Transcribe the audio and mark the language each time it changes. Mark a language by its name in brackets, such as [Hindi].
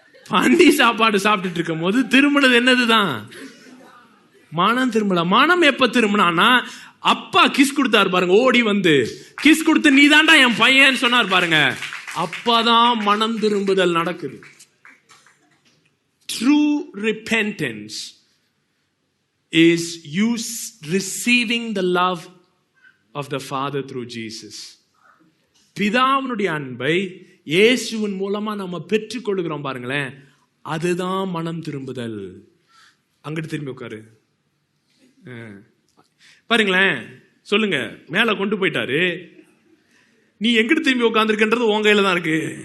[Tamil] பந்தி சாப்பாடு சாப்பிட்டுட்டு இருக்கும் போது திரும்பினது என்னதுதான்? மனம் திரும்பல. மனம் எப்ப திரும்பினா, அப்பா கிஸ் கொடுத்தாரு பாருங்க, ஓடி வந்து கிஸ் கொடுத்து நீ தாண்டா என் பையன் சொன்னார் பாருங்க, அப்பதான் மனம் திரும்புதல் நடக்குது. [English] True repentance is you receiving the love of the Father through Jesus. [Tamil] பிதாவினுடைய அன்பை இயேசுவின் மூலமா நம்ம பெற்றுக் கொள்கிறோம் பாருங்களேன், அதுதான் மனம் திரும்புதல். அங்கிட்டு திரும்பி உட்காரு பாருங்களேன். சொல்லுங்க, மேல கொண்டு போயிட்டாரு, நீ எங்கிட்டு திரும்பி உட்காந்துருக்கன்றது உன் கையில தான் இருக்கு.